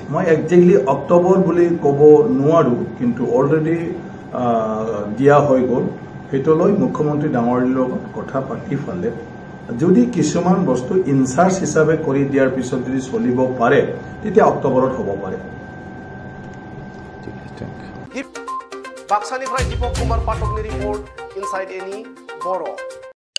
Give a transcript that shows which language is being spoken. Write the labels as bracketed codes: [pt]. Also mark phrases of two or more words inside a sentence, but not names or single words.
[as] মই একজেক্টলি অক্টোবৰ বুলি ক'ব নোৱাৰোঁ, কিন্তু অলৰেডি দিয়া হৈ গ'ল। সেইটো লৈ মুখ্যমন্ত্ৰী ডাঙৰীয়াৰ লগত কথা পাতি ফালে যদি কিছুমান বস্তু ইনচাৰ্জ হিচাপে কৰি দিয়াৰ পিছত যদি চলিব পাৰে তেতিয়া অক্টোবৰত হ'ব পাৰে। [brx] বাক্সানিफ्राय दीपक कुमार पाठकनि रिपर्ट इनसाइड एनि बर'।